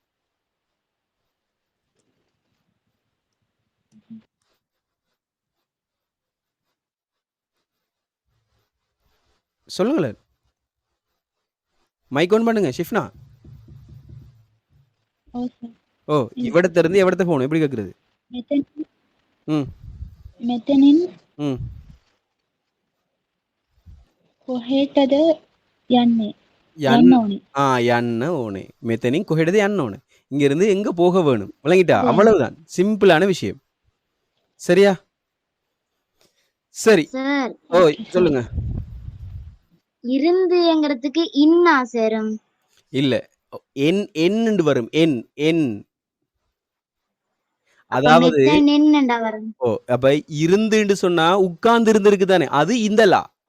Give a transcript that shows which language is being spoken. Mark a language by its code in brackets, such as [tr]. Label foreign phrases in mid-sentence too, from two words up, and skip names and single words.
[ta] சொல்லுங்களேன். [en] mic on [ta] பண்ணுங்க ஷிஃப்னா. இவடத்திலிருந்து எவடத்தை போகணும் எப்படி கேக்குறது? [si] කොහෙටද යන්නේ? යන්න ඕනේ. මෙතනින් කොහෙටද යන්න ඕනේ? [ta] இங்க இருந்து எங்க போக வேணும்? விளங்கிட்டா? அவ்வளவுதான். சிம்பிளான விஷயம். சரியா? சரி. சார் சொல்லுங்க. இருந்துங்கிறதுக்கு இன்னா சேரும். இல்ல, என் என்று வரும். என் என் அதாவது அப்ப இருந்துன்னு சொன்னா உட்கார்ந்து இருந்திருக்கு தானே, அது இந்த லா.